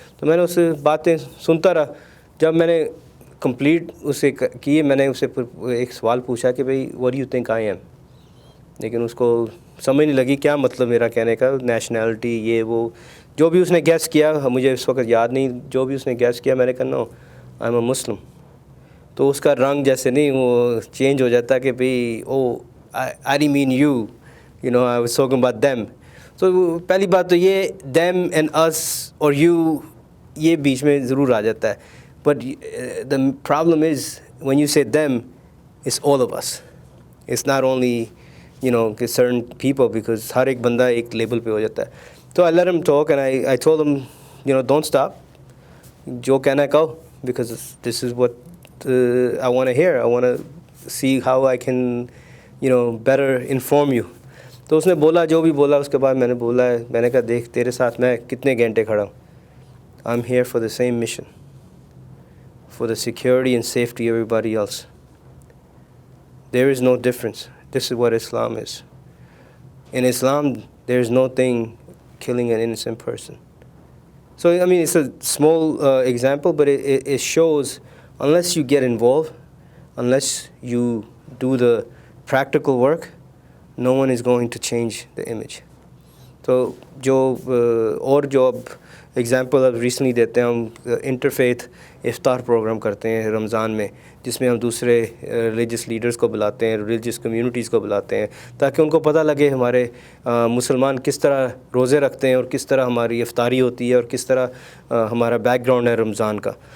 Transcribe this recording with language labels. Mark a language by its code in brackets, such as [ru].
[ur] تو میں نے اس سے باتیں سنتا رہا. جب میں نے کمپلیٹ اسے کیے، میں نے اسے ایک سوال پوچھا کہ بھئی [en] what do you think I am؟ [ur] لیکن اس کو سمجھ نہیں لگی کیا مطلب میرا کہنے کا، نیشنلٹی یہ وہ جو بھی اس نے گیس کیا، مجھے اس وقت یاد نہیں، جو بھی اس نے گیس کیا، میں نے کہا [en] No I am a Muslim. [ur] تو اس کا رنگ جیسے نہیں وہ چینج ہو جاتا کہ بھئی [en] I didn't mean you, I was talking about them. [ur] تو پہلی بات تو یہ [en] them and us [ur] اور you یہ بیچ میں ضرور آ جاتا ہے. [en] But the problem is when you say them, it's all of us. It's not only certain people, because [ur] ہر ایک بندہ ایک لیبل پہ ہو جاتا ہے. [en] تو I let him talk and I told him, don't stop. [ur] جو کہنا ہے کہو, [en] because this is what I want to hear. I want to see how I can better inform you. [ur] تو اس نے بولا جو بھی بولا. اس کے بعد میں نے بولا ہے، میں نے کہا دیکھ تیرے ساتھ میں کتنے گھنٹے کھڑا ہوں. [en] I'm here for the same mission, for the security and safety of everybody else. There is no difference. This is what Islam is. In Islam, there is no thing killing an innocent person. So, I mean, it's a small example, but it shows unless you get involved, unless you do the practical work, no one is going to change the image. [ur] تو جو اور جو اب example اب recently دیتے ہیں، ہم interfaith افطار پروگرام کرتے ہیں رمضان میں، جس میں ہم دوسرے ریلیجس لیڈرز کو بلاتے ہیں، ریلیجس کمیونٹیز کو بلاتے ہیں، تاکہ ان کو پتہ لگے ہمارے مسلمان کس طرح روزے رکھتے ہیں اور کس طرح ہماری افطاری ہوتی ہے اور کس طرح ہمارا بیک گراؤنڈ ہے رمضان کا.